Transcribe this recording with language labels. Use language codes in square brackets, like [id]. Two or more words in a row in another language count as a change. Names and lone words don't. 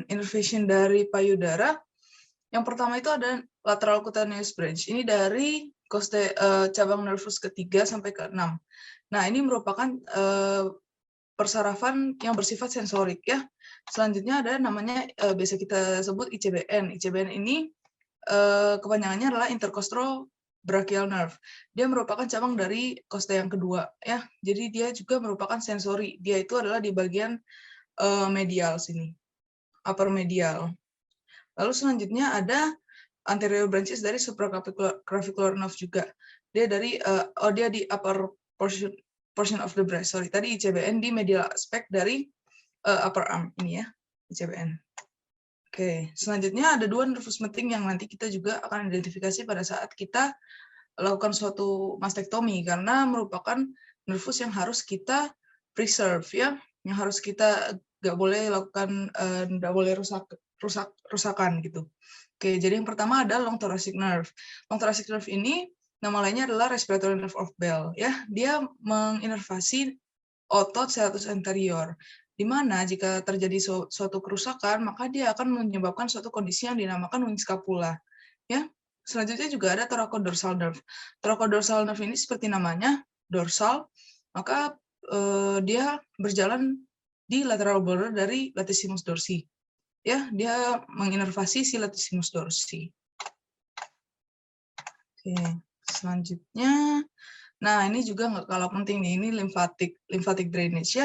[id] Innervation dari payudara. Yang pertama itu ada [en] lateral cutaneous branch. [id] Ini dari cabang nervus ketiga sampai ke-6. Nah, ini merupakan persarafan yang bersifat sensorik ya. Selanjutnya ada namanya biasa kita sebut ICBN. ICBN ini kepanjangannya adalah [en] intercostal brachial nerve. [id] Dia merupakan cabang dari kosta yang kedua ya. Jadi dia juga merupakan sensori. Dia itu adalah di bagian medial sini, [en] upper medial. [id] Lalu selanjutnya ada [en] anterior branches [id] dari [en] supraclavicular nerve [id] juga. Dia dari dia di [en] upper portion of the breast. [id] Sorry, tadi ICBN di [en] medial aspect [id] dari [en] upper arm [id] ini ya, ICBN. Oke, selanjutnya ada dua nervus penting yang nanti kita juga akan identifikasi pada saat kita lakukan suatu mastektomi, karena merupakan nervus yang harus kita preserve ya, yang harus kita nggak boleh lakukan, nggak boleh rusakan gitu. Oke, jadi yang pertama ada [en] long thoracic nerve. Long thoracic nerve [id] ini nama lainnya adalah [en] respiratory nerve of Bell [id] ya. Dia menginervasi otot serratus anterior, di mana jika terjadi suatu kerusakan maka dia akan menyebabkan suatu kondisi yang dinamakan [en] wing scapula [id] ya. Selanjutnya juga ada [en] thoracodorsal nerve. Thoracodorsal nerve [id] ini seperti namanya dorsal, maka dia berjalan di [en] lateral border [id] dari latissimus dorsi ya, dia menginervasi si latissimus dorsi. Oke, selanjutnya Nah, ini juga nggak kalah penting nih, ini [en] lymphatic drainage [id] ya.